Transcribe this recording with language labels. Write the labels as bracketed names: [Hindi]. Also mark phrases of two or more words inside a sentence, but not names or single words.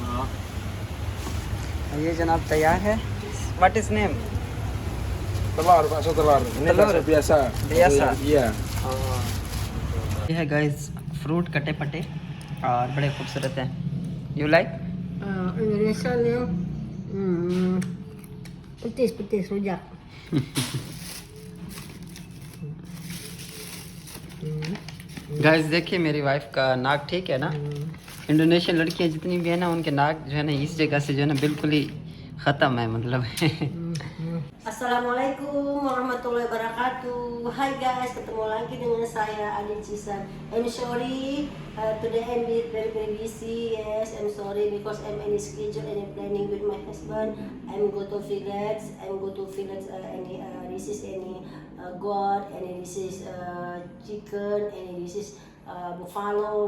[Hindi] ये जनाब तैयार है [English] what is name [Indonesian] Telur, bakso telur. Ini bakso biasa. Biasa? Iya. [Hindi] ये है गाइस फ्रूट कटे पटे और बड़े खूबसूरत हैं [English] you like [Indonesian] Indonesia ni Petis rujak. [Hindi] गाइस देखिए मेरी वाइफ का नाक ठीक है ना। इंडोनेशियन लड़कियां जितनी भी है ना उनके नाक जो है ना इस जगह से जो है ना बिल्कुल ही ख़त्म है मतलब। [Arabic] السلام عليكم ورحمة الله وبركاته. [English] Hi guys, [Indonesian] ketemu lagi dengan saya Adit Cisan. [English] I'm sorry, today I'm very busy. Yes, I'm sorry because I'm any schedule and planning with my husband. I'm go to village. This is any goat, and this is chicken, and this is buffalo.